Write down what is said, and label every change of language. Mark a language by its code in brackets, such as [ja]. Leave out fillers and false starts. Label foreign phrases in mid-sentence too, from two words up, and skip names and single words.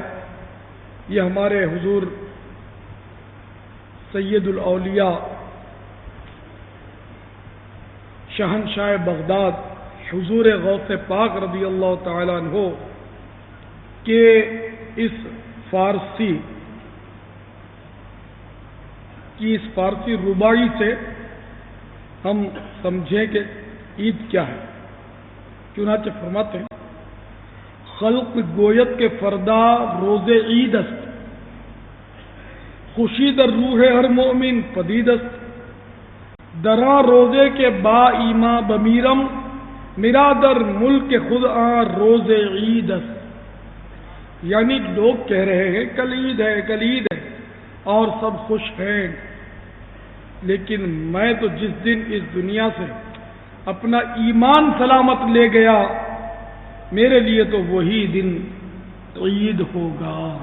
[ur] یہ ہمارے حضور سید الاولیاء شہنشاہ بغداد حضور غوث پاک رضی اللہ تعالیٰ عنہ کے اس فارسی رباعی سے ہم سمجھیں کہ عید کیا ہے۔ چنانچہ فرماتے ہیں، [fa] خلق گویت کے فردا روز عید است، خوشی در روح ہر مومن پدید است، درا روزے کے با ایما بمیرم، میرا در ملک خود آن روز عید است۔ [ur] یعنی لوگ کہہ رہے ہیں کل عید ہے کل عید ہے اور سب خوش ہیں، لیکن میں تو جس دن اس دنیا سے اپنا ایمان سلامت لے گیا، میرے لیے تو وہی دن عید ہوگا۔